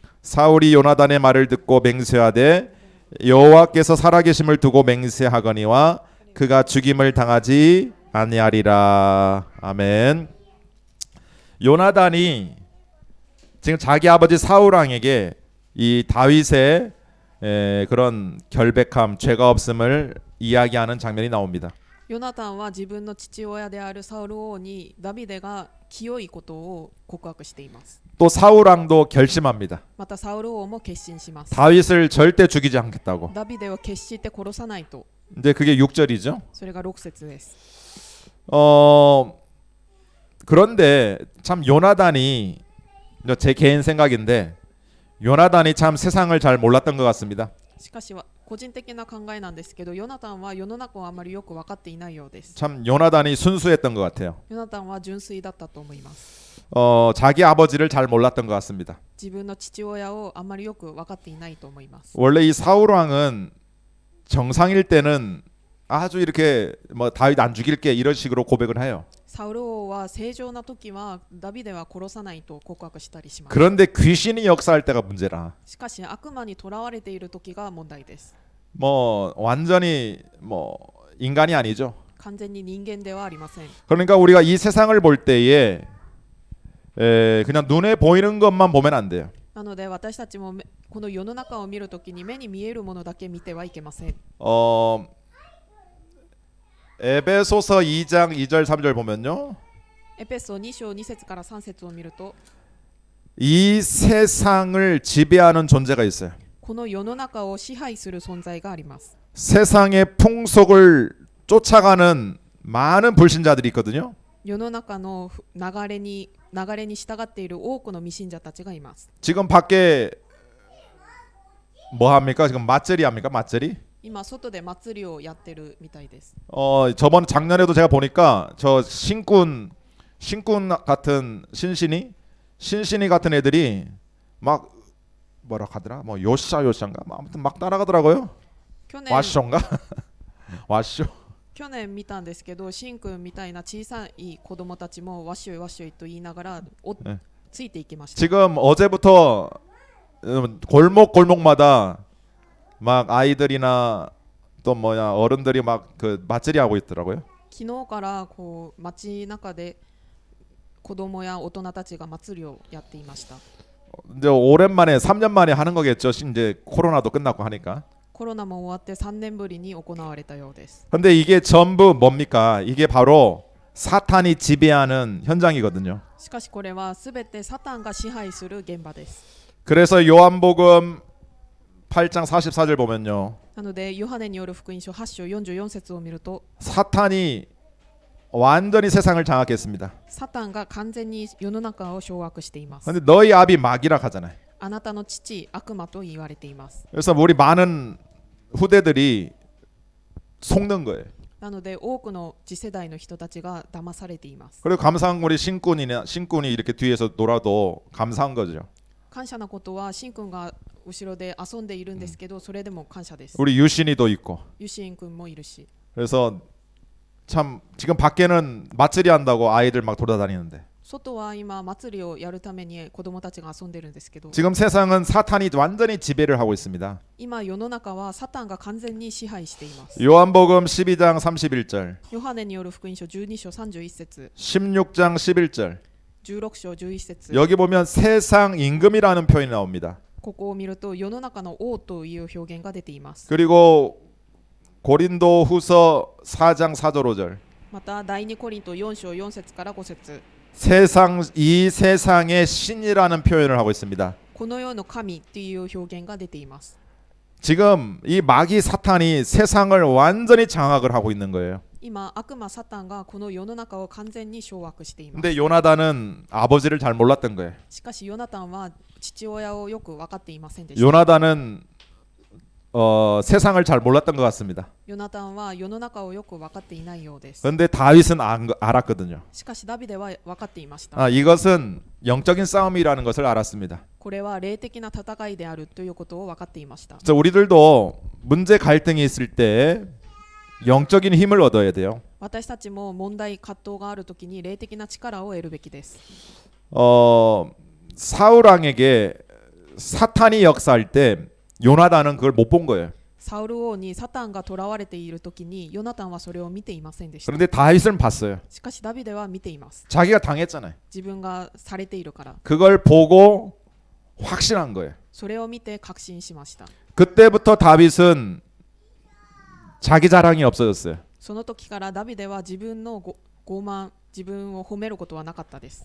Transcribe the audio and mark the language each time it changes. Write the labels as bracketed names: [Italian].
[Korean] 사울이 요나단의 말을 듣고 맹세하되 여호와께서 살아계심을 두고 맹세하거니와 그가 죽임을 당하지 아니하리라. 아멘. 요나단이 지금 자기 아버지 사울 왕에게 이 다윗의 그런 결백함, 죄가 없음을 이야기하는 장면이 나옵니다. [Japanese] ヨナタンは自分の父親であるサウル王にダビデが清いことを告白しています。 [Korean] 또 사울 왕도 결심합니다. [Japanese] またサウル王も決心します。 [Korean] 다윗을 절대 죽이지 않겠다고. [Japanese] ダビデを決して殺さないと。 [Korean] 이제 그게 6절이죠. [Japanese] それが6節です。 [Korean] 그런데 참 요나단이 제 개인 생각인데 요나단이 참 세상을 잘 몰랐던 것 같습니다. [Japanese] しかし個人的な考えなんですけど、ヨナタンは世の中をあまりよく分かっていないようです。 [Korean] 참 요나단이 순수했던 것 같아요. [Japanese] ヨナタンは純粋だったと思います。 [Korean] 자기 아버지를 잘 몰랐던 것 같습니다. [Japanese] 自分の父親をあまりよく分かっていないと思います。 [Korean] 원래 이 사울 왕은 정상일 때는 아주 이렇게 뭐 다윗 안 죽일게 이런 식으로 고백을 해요. [Japanese] サウル王は正常な時はダビデは殺さないと告白したりします。 [Korean] 그런데 귀신이 역사할 때가 문제라. [Japanese] しかし悪魔に囚われている時が問題です。 [Korean] 뭐 완전히 뭐 인간이 아니죠. [Japanese] 完全に人間ではありません。 [Korean] 그러니까 우리가 이 세상을 볼 때에 그냥 눈에 보이는 것만 보면 안 돼요. [Japanese] なので私たちもこの世の中を見るときに目に見えるものだけ見てはいけません。 [Korean] 에베소서 2장 2절 3절 보면요. [Japanese] エペソ2章2節から3節を見ると [Korean] 이 세상을 지배하는 존재가 있어요. [Japanese] この世の中を支配する存在があります。 [Korean] 세상의 풍속을 쫓아가는 많은 불신자들이 있거든요. [Japanese] 世の中の流れに従っている多くの未信者たちがいます。 [Korean] 지금 밖에 뭐 합니까? 지금 맞절이 합니까? 맞절이? [Japanese] 今外で祭りをやってるみたいです。 [Korean] 저번 작년에도 제가 보니까 저 신꾼 같은 신신이 같은 애들이 막 뭐라 하더라? 뭐 요샤인가? 아무튼 막 따라가더라고요. [Japanese] 去年 [Korean] 와쇼인가? 와쇼. [Japanese] 去年見たんですけど、シンくんみたいな小さい子供たちもわっしょいわっしょいと言いながらついていきました。 [Korean] 지금 어제부터 골목마다 막 아이들이나 또 뭐야 어른들이 막 그 맞절이 하고 있더라고요. [Japanese] 昨日からこう街中で子供や大人たちが祭りをやっていました。 [Korean] 이제 오랜만에 3년 만에 하는 거겠죠. 이제 코로나도 끝났고 하니까. [Japanese] コロナも終わって3年ぶりに行われたようです。 [Korean] 근데 이게 전부 뭡니까? 이게 바로 사탄이 지배하는 현장이거든요. [Japanese] しかしこれはすべてサタンが支配する現場です。 [Korean] 그래서 요한복음 8장 44절 보면요. [Japanese] なのでヨハネによる福音書8章44節を見ると [Korean] 사탄이 완전히 세상을 장악했습니다. [Japanese] サタンが完全に世の中を掌握しています。 [Korean] 근데 너희 아비 마귀라 하잖아요. [Japanese] あなたの父悪魔と言われています。 [Korean] 그래서 우리 많은 후대들이 속는 거예요. [Japanese] なので多くの次世代の人たちが騙されています。 [Korean] 그리고 감사한 우리 신꾼이 이렇게 뒤에서 놀아도 감사한 거죠. [Japanese] 感謝なことはシン君が後ろで遊んでいるんですけど、それでも感謝です。 [Korean] 우리 유신이도 있고. [Japanese] ユシン君もいるし。 [Korean] 그래서 참 지금 밖에는 맞들이 한다고 아이들 막 돌아다니는데 [Japanese] 外は今祭りをやるために子供たちが遊んでるんですけど、 [Korean] 지금 세상은 사탄이 완전히 지배를 하고 있습니다. [Japanese] 今世の中はサタンが完全に支配しています。 [Korean] 요한복음 12장 31절, [Japanese] ヨハネによる福音書12章31節、 [Korean] 16장 11절. [Japanese] 16章11節、 [Korean] 여기 보면 세상 임금이라는 표현이 나옵니다. [Japanese] ここを見ると世の中の王という表現が出ています。 [Korean] 그리고 고린도후서 4장 4절 5절. [Japanese] また第2コリント4章4節から5節、 [Korean] 이 세상의 신이라는 표현을 하고 있습니다. [Japanese] この世の神という表現が出ています。 [Korean] 지금 이 마귀 사탄이 세상을 완전히 장악을 하고 있는 거예요. [Japanese] 今悪魔サタンがこの世の中を完全に掌握しています。 [Korean] 근데 요나단은 아버지를 잘 몰랐던 거예요. [Japanese] しかしヨナタンは父親をよく分かっていませんでした。 [Korean] 요나단은 세상을 잘 몰랐던 것 같습니다. [Japanese] ヨナタンは世の中をよく分かっていないようです。 [Korean] 그런데 다윗은 알았거든요. [Japanese] しかしダビデは分かっていました。 [Korean] 이것은 영적인 싸움이라는 것을 알았습니다. [Japanese] これは霊的な戦いであるということを分かっていました。 [Korean] 그래서 우리들도 문제 갈등이 있을 때 영적인 힘을 얻어야 돼요. [Japanese] 私たちも問題葛藤があるときに霊的な力を得るべきです。 [Korean] 사울 왕에게 사탄이 역사할 때 요나단은 그걸 못 본 거예요. [Japanese] サウル王にサタンが囚われている時にヨナタンはそれを見ていませんでした。 [Korean] 그런데 다윗은 봤어요. [Japanese] しかしダビデは見ています。 [Korean] 자기가 당했잖아요. [Japanese] 自分がされているから。 [Korean] 그걸 보고 확신한 거예요. [Japanese] それを見て確信しました。 [Korean] 그때부터 다윗은 자기 자랑이 없어졌어요. [Japanese] その時からダビデは自分の傲慢、自分を褒めることはなかったです。